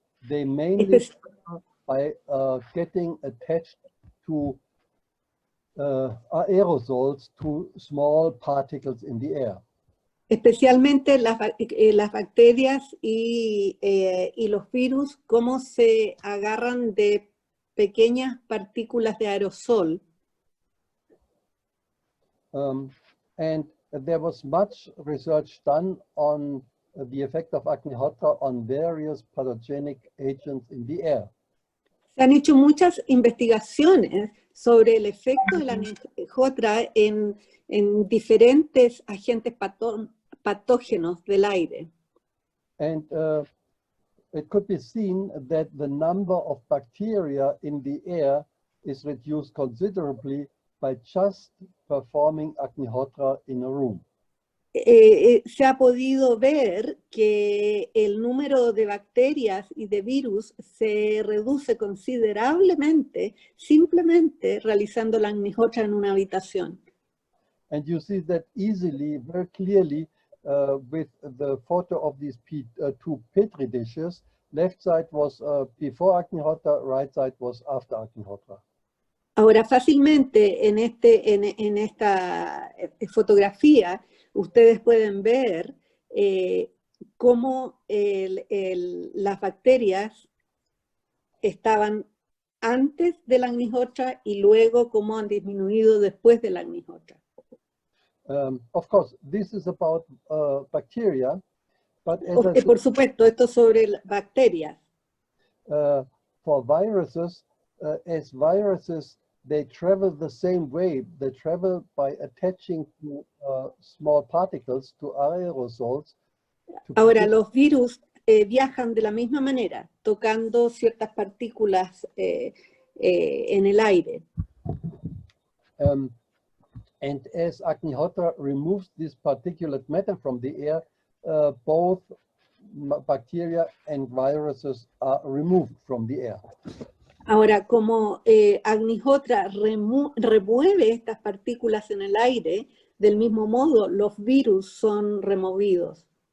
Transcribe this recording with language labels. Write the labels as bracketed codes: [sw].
[en] They mainly travel by getting attached to aerosols, to small particles in the air. [es] Especialmente las bacterias y los virus, cómo se agarran de pequeñas partículas de aerosol. [en] And there was much research done on the effect of Agnihotra on various pathogenic agents in the air. [es] Se han hecho muchas investigaciones sobre el efecto de la Agnihotra en diferentes agentes patógenos del aire. [en] And it could be seen that the number of bacteria in the air is reduced considerably by just performing Agnihotra in a room. [es] Se ha podido ver que el número de bacterias y de virus se reduce considerablemente simplemente realizando la Agnihotra en una habitación. [en] And you see that easily, very clearly, with the photo of these two Petri dishes. Left side was before Agnihotra, right side was after Agnihotra. [es] Ahora, fácilmente en esta fotografía, ustedes pueden ver cómo las bacterias estaban antes de la Agnihotra y luego cómo han disminuido después de la Agnihotra. [en] Of course, this is about bacteria, but [es] Por supuesto, esto es sobre bacterias. [en] For viruses, as viruses, they travel the same way. They travel by attaching to small particles, to aerosols, [es] Ahora, los virus viajan de la misma manera, tocando ciertas partículas en el aire. [en] And as Agnihotra removes this particulate matter from the air, both bacteria and viruses are removed from the air. [es] Ahora, como Agnihotra remueve estas partículas en el aire, del mismo modo los virus son removidos.